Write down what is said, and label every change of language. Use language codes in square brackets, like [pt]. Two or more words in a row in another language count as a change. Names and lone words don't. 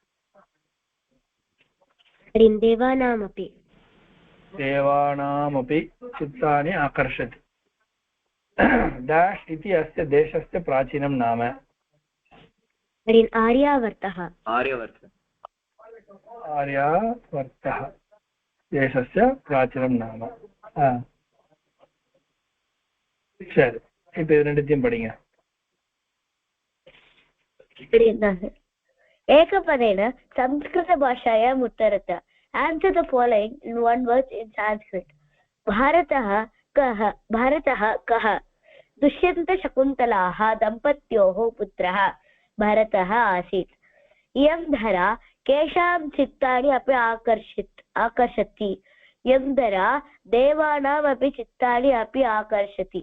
[sa] देवानामपि चित्तानि आकर्षति. डैश इति अस्य देशस्य प्राचीनं नाम. आर्यावर्तः देशस्य प्राचीनं नाम. [ta] சரி இப்போ இது ரெண்டுத்தையும் படிங்க. [sa] एकपदेन संस्कृतभाषायाम् उत्तरत. [en] Answer the following in one word in Sanskrit. [sa] भारतः कः? दुष्यन्तशकुन्तलाः दम्पत्योः पुत्रः भरतः आसीत्. इयं धरा केषां चित्तानि अपि आकर्षति. इयं धरा देवानामपि चित्तानि अपि आकर्षति.